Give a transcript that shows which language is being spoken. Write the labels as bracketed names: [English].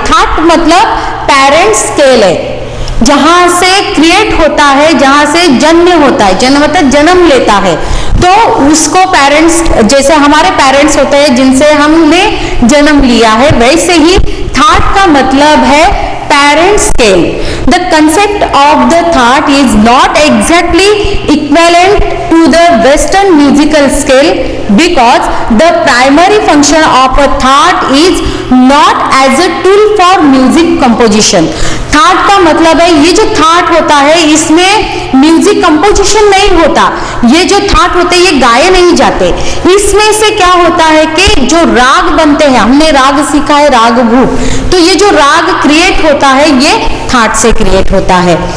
[Hindi] That मतलब parent scale है, जहां से क्रिएट होता है, जहां से जन्म होता है, जन्म मतलब जन्म लेता है, तो उसको पेरेंट्स, जैसे हमारे पेरेंट्स होते हैं जिनसे हमने जन्म लिया है, वैसे ही थाट का मतलब है parent scale. [English] The concept of the thought is not exactly equivalent to the Western musical scale because the primary function of a thought is not as a tool for music composition. [Hindi] That का मतलब है, ये जो that होता है इसमें music composition नहीं होता। ये जो थाट होते हैं ये गाए नहीं जाते। इसमें से क्या होता है कि जो राग बनते हैं, हमने राग सीखा है राग भूप, तो ये जो राग क्रिएट होता है ये थाट से क्रिएट होता है।